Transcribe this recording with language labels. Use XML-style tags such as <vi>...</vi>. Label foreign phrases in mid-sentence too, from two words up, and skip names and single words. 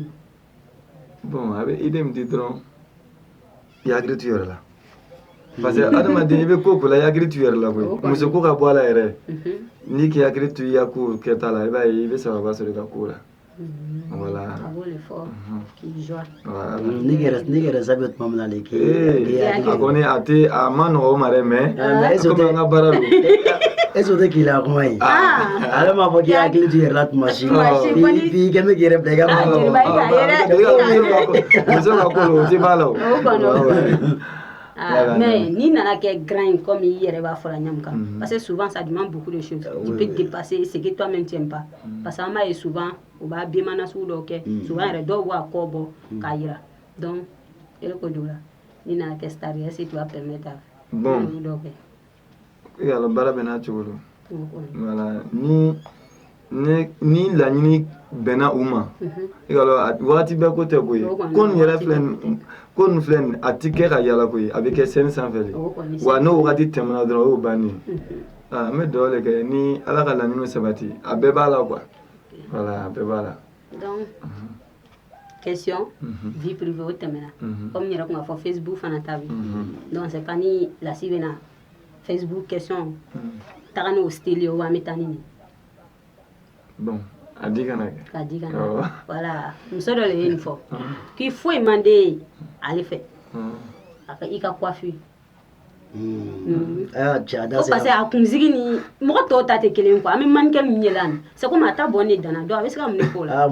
<bm>bon a bɛ idée min di dɔrɔn i hakili to i yɛrɛ la</bm> <fr>parce que</fr> <bm>adamaden i bɛ ko o ko la i hakili to i yɛrɛ la koyi muso ko ka bɔ a la yɛrɛ n'i k'i hakili to i ka ko kɛta la i b'a ye i bɛ sababa sɔrɔ i ka ko la voilà a b'o de fɔ k'i joie ni kɛra sabe tuma min na de a kɔni a ma nɔgɔ o ma dɛ mais komi an ka baara don est-ce que o tɛ k'i la kuma ye ale m'a fɔ k'i hakili to i yɛrɛ la tuma si f'i kɛmɛ k'i yɛrɛ bila i ka muso ka ko o tɛ b'a la o mais n'i nana kɛ grand comme i yɛrɛ b'a fɔ la ɲamukan</bm> <fr>parce que souvent ça demande beaucoup de choses tu peux dépasser ce que toi-même tu n'aimes pas parce que</fr> <bm>an b'a ye souvent u b'a biemana sugu dɔw kɛ souvent yɛrɛ dɔw b'a kɔ bɔ k'a jira donc e ko jugu la n'i nana kɛ star</bm> <fr>est ce que tu vas permettre</fr> <bm>bon dɔw kɛ yala baara bɛ n'a cogo don voilà ni laɲini bɛnna u ma wagati bɛɛ ko tɛ koyi ko nin yɛrɛ filɛ ko nin filɛ nin a ti kɛ ka yala koyi a bɛ kɛ scène sanfɛ de wa n'o wagati tɛmɛna dɔrɔn o y'o bannen an bɛ dugawu de kɛ ni ala ka laɲiniw sabati a bɛɛ b'a la quoi voilà a bɛɛ b'a la donc</bm> <fr>question vie privée</fr> <bm>o tɛmɛna comme n yɛrɛ tun ka fɔ Facebook fana ta bi donc</bm> <fr>c'est quand</fr> <bm>ni lasi bɛ na Facebook question taga n'o style ye o an bɛ taa ni nin bon a di kana kɛ k'a di kana voilà muso dɔ de ye nin fɔ k'i foyi man di ye ale fɛ i ka coiffure ko parce que a kunsigi ni mɔgɔ tɔw ta tɛ kelen quoi an bɛ mannequin min yɛlɛ nin</bm> <fr>c'est comme</fr> <bm>a ta bɔ ne danna donc a bɛ se ka mun de fɔ o la</bm>